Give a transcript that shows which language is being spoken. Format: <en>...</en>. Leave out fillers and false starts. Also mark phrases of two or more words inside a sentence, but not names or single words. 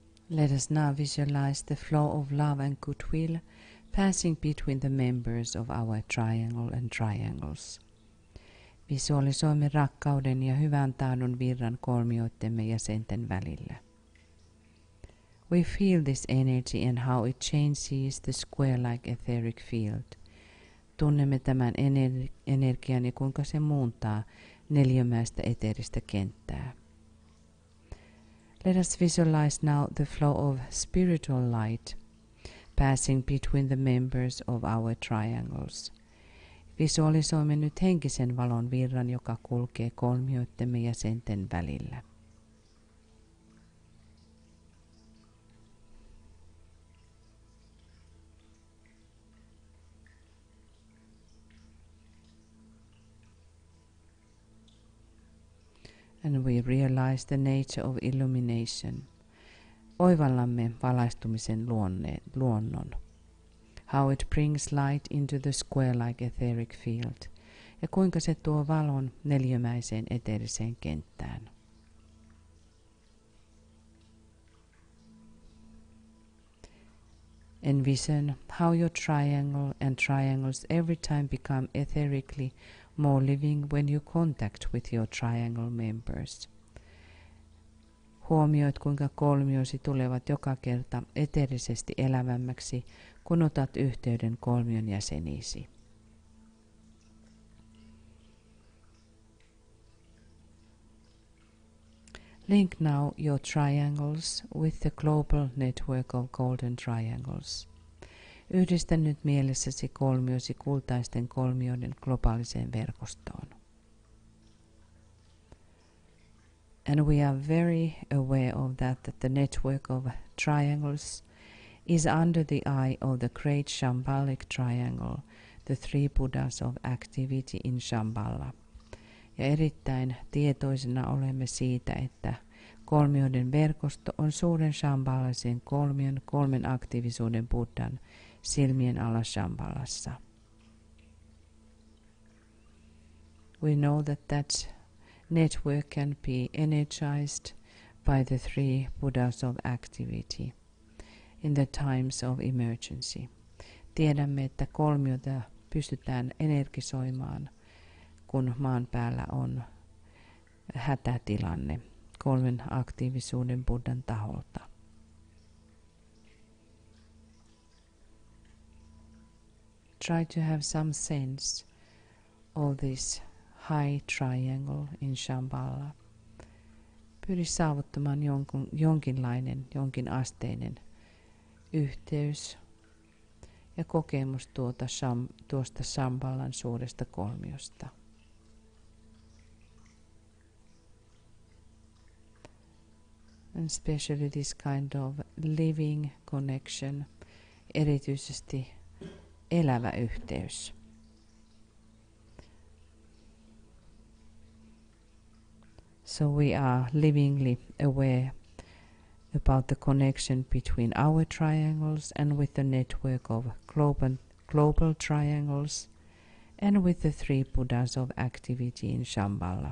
<en>Let us now visualize the flow of love and goodwill passing between the members of our triangle and triangles.</en> <fi>Visualisoimme rakkauden ja hyvän tahdon virran kolmioittemme jäsenten välillä.</fi> <en>We feel this energy and how it changes the square-like etheric field.</en> <fi>Tunnemme tämän energian ja kuinka se muuntaa neliömäistä eteeristä kenttää.</fi> <en>Let us visualize now the flow of spiritual light passing between the members of our triangles.</en> <fi>Visualisoimme nyt henkisen valon virran, joka kulkee kolmioittemme jäsenten välillä.</fi> <en>And we realize the nature of illumination.</en> <fi>Oivallamme valaistumisen luonnon.</fi> <en>How it brings light into the square-like etheric field.</en> <fi>Ja kuinka se tuo valon neliömäiseen eteeriseen kenttään.</fi> <en>Envision how your triangle and triangles every time become etherically more living when you contact with your triangle members.</en> <fi>Huomioit, kuinka kolmiosi tulevat joka kerta eteerisesti elävämmäksi, kun otat yhteyden kolmion jäseniisi.</fi> <en>Link now your triangles with the global network of golden triangles.</en> <fi>Yhdistä nyt mielessäsi kolmiosi kultaisten kolmioiden globaaliseen verkostoon.</fi> <en>And we are very aware of that the network of triangles is under the eye of the great Shambhalic triangle, the three Buddhas of activity in Shambhala.</en> <fi>Ja erittäin tietoisena olemme siitä, että kolmioiden verkosto on suuren shambhalaisen kolmion kolmen aktiivisuuden Buddhan silmien alla Shambhalassa.</fi> <en>We know that network can be energized by the three Buddhas of activity in the times of emergency.</en> <fi>Tiedämme, että kolmiota pystytään energisoimaan, kun maan päällä on hätätilanne kolmen aktiivisuuden Buddhan taholta.</fi> <en>Try to have some sense of this high triangle in Shambhala.</en> <fi>Pyri saavuttamaan jonkin asteinen yhteys ja kokemus tuosta Shambhalan suuresta kolmiosta.</fi> <en>And especially this kind of living connection,</en> <fi>erityisesti elävä yhteys.</fi> <en>So we are livingly aware about the connection between our triangles and with the network of global triangles and with the three Buddhas of activity in Shambhala.</en>